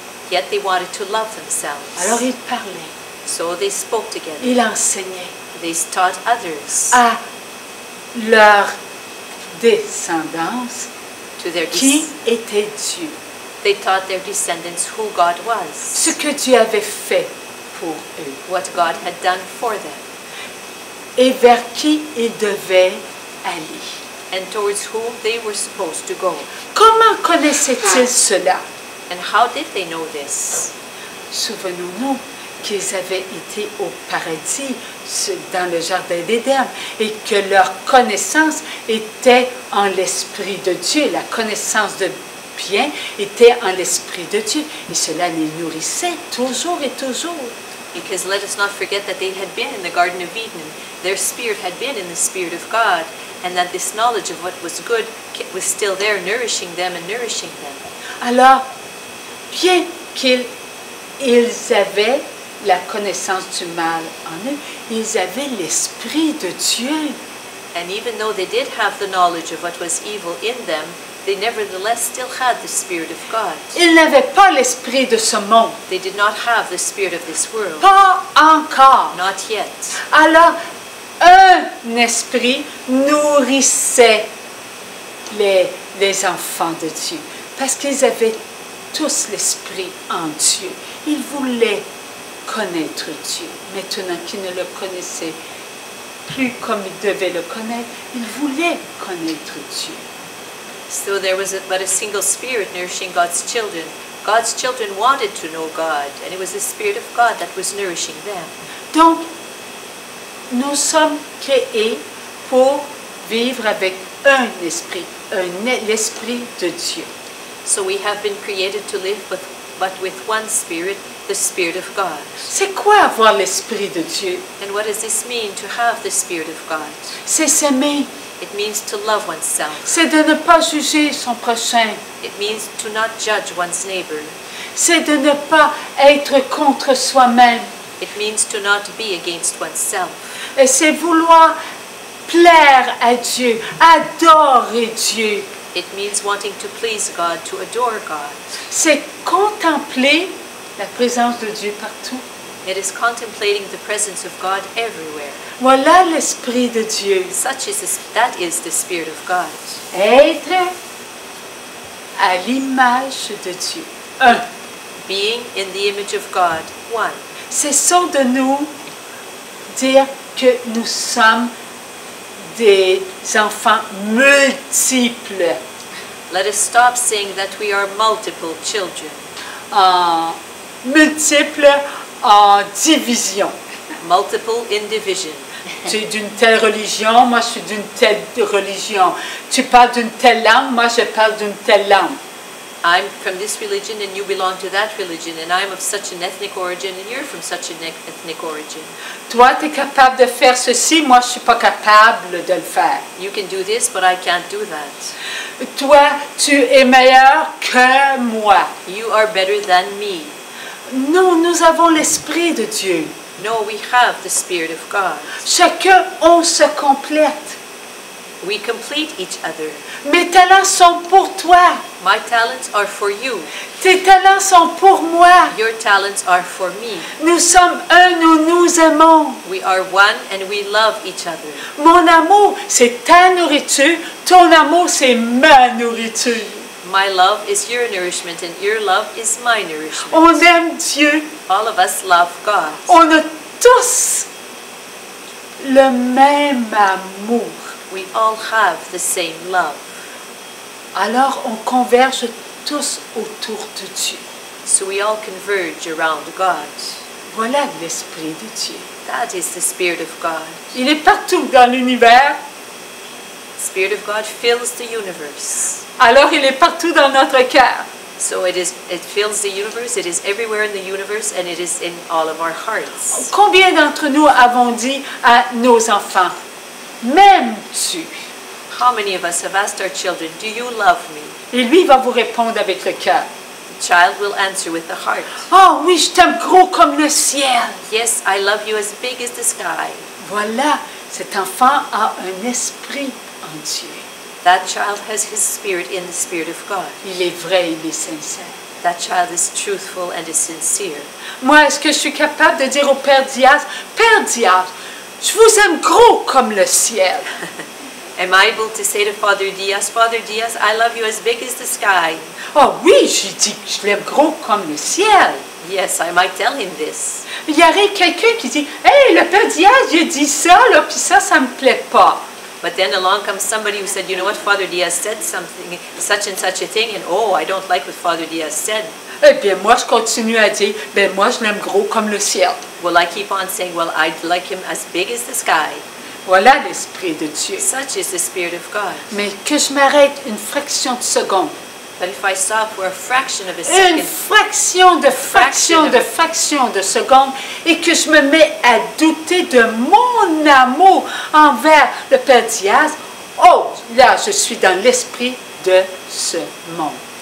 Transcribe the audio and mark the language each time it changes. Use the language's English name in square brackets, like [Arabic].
[English] Yet they wanted to love themselves. [French] Alors ils parlaient. [English] So they spoke together. [French] Ils enseignaient [English] They taught others. [French] à leur descendance [English] To their [French] qui était Dieu. [English] They taught their descendants who God was. [French] Ce que Dieu avait fait pour eux. [English] What God had done for them. [French] Et vers qui ils devaient aller. [English] And towards whom they were supposed to go. [French] Comment connaissaient-ils cela? [English] And how did they know this? [French] Souvenons-nous qu'ils avaient été au paradis, dans le jardin d'Éden, et que leur connaissance était en l'Esprit de Dieu. La connaissance de bien était en l'Esprit de Dieu. Et cela les nourrissait toujours et toujours. [English] Because let us not forget that they had been in the Garden of Eden. Their spirit had been in the Spirit of God. And that this knowledge of what was good was still there, nourishing them and nourishing them. [French] Alors, bien qu'ils avaient la connaissance du mal en eux, ils avaient l'Esprit de Dieu. [English] And even though they did have the knowledge of what was evil in them, they nevertheless still had the Spirit of God. [French] Ils n'avaient pas l'esprit de ce monde. [English] They did not have the spirit of this world. [French] Pas encore. [English] Not yet. [French] Alors, un esprit nourrissait les enfants de Dieu. Parce qu'ils avaient tous l'esprit en Dieu. Ils voulaient connaître Dieu. Maintenant qu'ils ne le connaissaient plus comme ils devaient le connaître, ils voulaient connaître Dieu. [English] So there was but a single spirit nourishing God's children. God's children wanted to know God, and it was the Spirit of God that was nourishing them. [French] Donc, nous sommes créés pour vivre avec un esprit, l'esprit de Dieu. [English] So we have been created to live but with one Spirit, the Spirit of God. [French] C'est quoi avoir l'esprit de Dieu? [English] And what does this mean to have the Spirit of God? [French] C'est s'aimer. [English] It means to love oneself. [French] C'est de ne pas juger son prochain. [English] It means to not judge one's neighbor. [French] C'est de ne pas être contre soi-même. [English] It means to not be against oneself. [French] Et c'est vouloir plaire à Dieu, adorer Dieu. [English] It means wanting to please God, to adore God. [French] C'est contempler la présence de Dieu partout. [English] It is contemplating the presence of God everywhere. [French] Voilà l'esprit de Dieu. [English] That is the Spirit of God. [French] Être à l'image de Dieu. Un. [English] Being in the image of God. One. [French] Cessons de nous dire que nous sommes des enfants multiples, [English] Let us stop saying that we are multiple children. [French] multiples en division. [English] Multiple in division. [French] Tu es d'une telle religion, moi je suis d'une telle religion. Tu parles d'une telle langue, moi je parle d'une telle langue. [English] I'm from this religion and you belong to that religion, and I'm of such an ethnic origin and you're from such an ethnic origin. [French] Toi, tu es capable de faire ceci, moi je ne suis pas capable de le faire. [English] You can do this, but I can't do that. [French] Toi, tu es meilleur que moi. [English] You are better than me. [French] Non, nous avons l'Esprit de Dieu. [English] No, we have the Spirit of God. [French] Chacun, on se complète. [English] We complete each other. [French] Mes talents sont pour toi. [English] My talents are for you. [French] Tes talents sont pour moi. [English] Your talents are for me. [French] Nous sommes un, nous nous aimons. [English] We are one and we love each other. [French] Mon amour, c'est ta nourriture. Ton amour, c'est ma nourriture. [English] My love is your nourishment and your love is my nourishment. [French] On aime Dieu. [English] All of us love God. [French] On a tous le même amour. [English] We all have the same love. [French] Alors on converge tous autour de Dieu. [English] So we all converge around God. [French] Voilà l'Esprit de Dieu. [English] That is the Spirit of God. [French] Il est partout dans l'univers. [English] The Spirit of God fills the universe. [French] Alors il est partout dans notre cœur. [English] So it fills the universe, it is everywhere in the universe, and it is in all of our hearts. [French] Combien d'entre nous avons dit à nos enfants, m'aimes-tu? [English] How many of us have asked our children, do you love me? [French] Et lui va vous répondre avec le cœur. [English] The child will answer with the heart. [French] Oh oui, je t'aime gros comme le ciel. [English] Yes, I love you as big as the sky. [French] Voilà, cet enfant a un esprit en Dieu. [English] That child has his spirit in the Spirit of God. [French] Il est vrai, il est sincère. [English] That child is truthful and is sincere. [French] Moi, est-ce que je suis capable de dire au Père Diaz, Père Diaz, je vous aime gros comme le ciel. [English] Am I able to say to Father Diaz, I love you as big as the sky? [French] Oh oui, j'ai dit que je l'aime gros comme le ciel. [English] Yes, I might tell him this. [French] Il y arrive quelqu'un qui dit, hey, le Père Diaz, il dit ça, là, puis ça me plaît pas. [English] But then along comes somebody who said, you know what, Father Diaz said something, such and such a thing, and oh, I don't like what Father Diaz said. [French] Eh bien, moi, je continue à dire, ben moi, je l'aime gros comme le ciel. [English] Well, I keep on saying, well, I'd like him as big as the sky. [French] Voilà l'Esprit de Dieu. [English] Such is the Spirit of God. [French] Mais que je m'arrête une fraction de seconde. [English] But if I stop for a fraction of a [French] Une [English] second, [French] fraction de seconde, et que je me mets à douter de mon amour envers le Père Diaz, oh, là, je suis dans l'esprit de ce monde.